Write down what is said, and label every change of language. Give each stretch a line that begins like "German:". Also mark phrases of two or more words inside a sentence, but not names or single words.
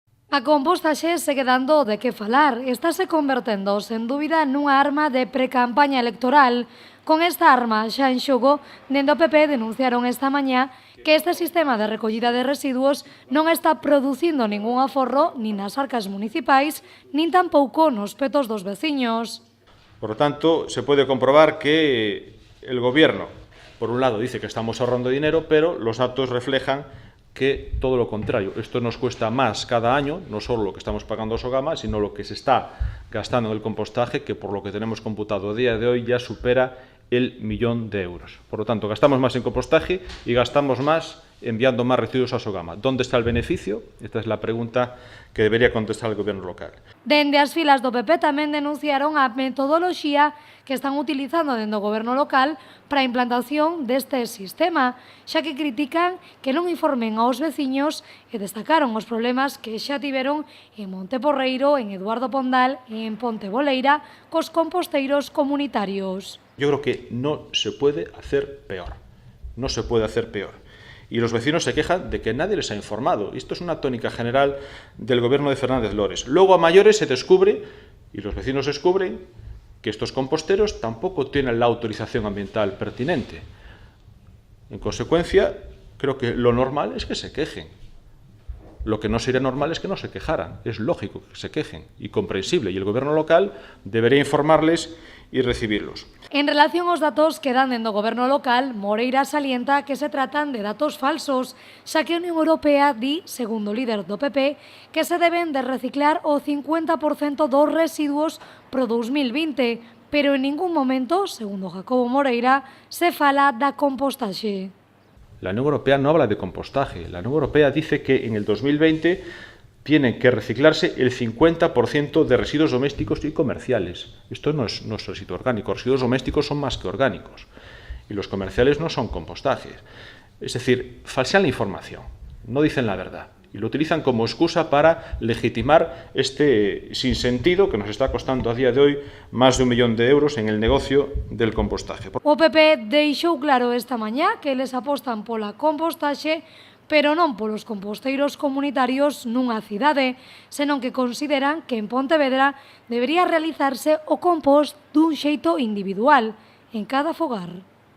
Galician: A compostaxe segue dando de que falar. Estáse convertendo, sen dúbida, nunha arma de precampaña electoral. Con esta arma xa en xogo, dende o PP denunciaron esta mañá que este sistema de recollida de residuos non está producindo ningún aforro nin nas arcas municipais, nin tampouco nos petos dos veciños.
Spanish: Por lo tanto, se puede comprobar que el Gobierno, por un lado, dice que estamos ahorrando dinero, pero los datos reflejan que todo lo contrario. Esto nos cuesta más cada año, no solo lo que estamos pagando a Sogama, sino lo que se está gastando en el compostaje, que por lo que tenemos computado a día de hoy ya supera el 1.000.000 de euros. Por lo tanto, gastamos más en compostaje y gastamos más enviando más residuos a Sogama. ¿Dónde está el beneficio? Esta es la pregunta que debería contestar el Gobierno local.
Galician: Dende as filas do PP tamén denunciaron a metodoloxía que están utilizando dende o Goberno local para a implantación deste sistema, xa que critican que non informen aos veciños e destacaron os problemas que xa tiveron en Monteporreiro, en Eduardo Pondal e en Ponte Boleira cos composteiros comunitarios.
Spanish: Yo creo que no se puede hacer peor. No se puede hacer peor. Y los vecinos se quejan de que nadie les ha informado. Esto es una tónica general del Gobierno de Fernández Lores. Luego, a mayores, se descubre, y los vecinos descubren, que estos composteros tampoco tienen la autorización ambiental pertinente. En consecuencia, creo que lo normal es que se quejen. Lo que no sería normal es que no se quejaran. Es lógico que se quejen y comprensible. Y el Gobierno local debería informarles y recibirlos.
Galician: En relación aos datos que dan dentro do Goberno local, Moreira salienta que se tratan de datos falsos, xa que a Unión Europea di, segundo o líder do PP, que se deben de reciclar o 50% dos residuos pro 2020, pero en ningún momento, segundo Jacobo Moreira, se fala da compostaxe.
Spanish: La Unión Europea no habla de compostaje. La Unión Europea dice que en el 2020 tienen que reciclarse el 50% de residuos domésticos y comerciales. Esto no es residuo orgánico. Los residuos domésticos son más que orgánicos. Y los comerciales no son compostajes. Es decir, falsean la información, no dicen la verdad. Y lo utilizan como excusa para legitimar este sinsentido que nos está costando a día de hoy más de 1.000.000 de euros en el negocio del compostaje.
Galician: O PP deixou claro esta mañá que eles apostan pola compostaxe, pero non polos composteiros comunitarios nunha cidade, senón que consideran que en Pontevedra debería realizarse o compost dun xeito individual, en cada fogar.